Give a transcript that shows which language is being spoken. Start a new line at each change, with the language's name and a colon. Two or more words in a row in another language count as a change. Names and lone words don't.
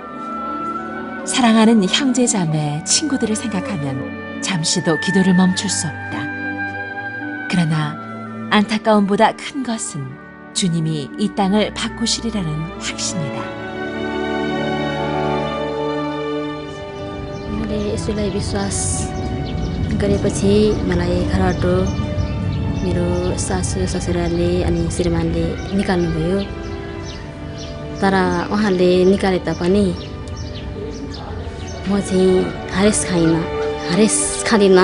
Korean: 사랑하는 형제자매, 친구들을 생각하면 잠시도 기도를 멈출 수 없다. 그러나 안타까움보다 큰 것은 주님이 이 땅을 바꾸시리라는 확신이다.
Nepali: मैले यसलाई विश्वास गरेपछि मलाई घरबाट मेरो सासू ससुराले अनि श्रीमानले निकाल्नुभयो। तर उहाँले निकाले तापनि म चाहिँ हरेस खाँदिनँ।